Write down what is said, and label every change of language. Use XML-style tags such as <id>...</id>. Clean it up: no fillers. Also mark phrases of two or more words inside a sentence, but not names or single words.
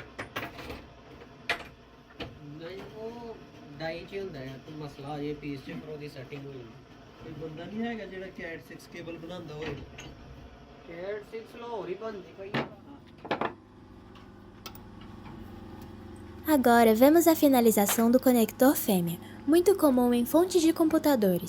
<pa>ਨਹੀਂ ਉਹ ਡਾਈ ਚ ਹੁੰਦਾ ਹੈ ਤੇ ਮਸਲਾ ਇਹ ਪੀਸ ਚ ਫਿਰ ਉਹਦੀ ਸੈਟਿੰਗ ਹੋਈ ਕੋਈ ਬੰਦਾ ਨਹੀਂ ਹੈਗਾ ਜਿਹੜਾ CAT 6 ਕੇਬਲ ਬਣਾਉਂਦਾ ਹੋਵੇ CAT 6 ਲਾਹੌਰ ਹੀ ਬਣਦੀ ਪਈ</pa> <pt>Agora vemos a finalização do conector fêmea, muito comum em fontes de computadores.</pt>